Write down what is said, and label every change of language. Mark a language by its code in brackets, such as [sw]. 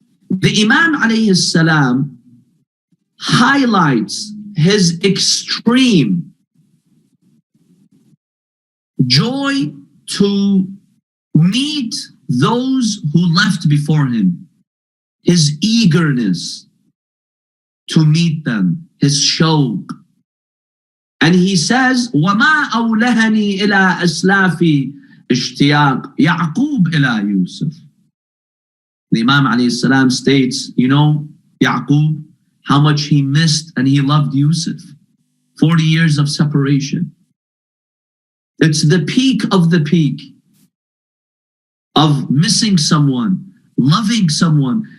[en] The Imam alayhi salam highlights his extreme joy to meet those who left before him, his eagerness to meet them, his shawq. [ar] And he says, وَمَا أَوْلَهَنِي إِلَىٰ أَسْلَافِ اشْتِيَاقِ يَعْقُوبْ إِلَىٰ يُوسُف. [en] The Imam alayhi salam states, you know, Yaqub, how much he missed and he loved Yusuf. 40 years of separation. It's the peak of the peak of missing someone, loving someone.